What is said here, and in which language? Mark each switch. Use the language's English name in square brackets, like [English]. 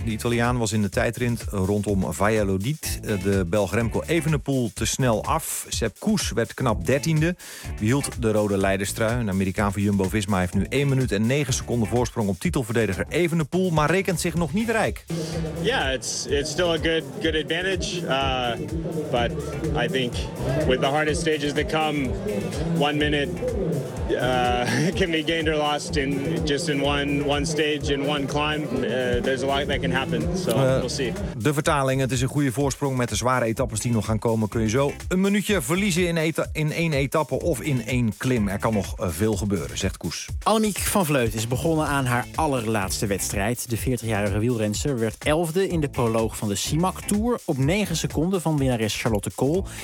[Dutch] De Italiaan was in de tijdrit rondom Valladolid. De Belg Remco Evenepoel te snel af. Sepp Kuss werd knap 13e. Behield de rode leiderstrui. De Amerikaan van Jumbo-Visma heeft nu 1 minuut en 9 seconden voorsprong op titelverdediger Evenepoel, maar rekent zich nog niet rijk. [English] Ja, it's still a good advantage, but I think with the hardest stages that come, 1 minute can be gained or lost in just in one stage in one climb. There's a lot that can happen, so we'll see. [Dutch] De vertaling, het is een goede voorsprong. Met de zware etappes die nog gaan komen, kun je zo een minuutje verliezen in 1 etappe of in 1 klim. Er kan nog veel gebeuren, zegt Koes. Annemiek van Vleuten is begonnen aan haar allerlaatste wedstrijd. De 40-jarige wielrenster werd 11e in de proloog van de CIMAC Tour op 9 seconden van winnares Charlotte Kohl.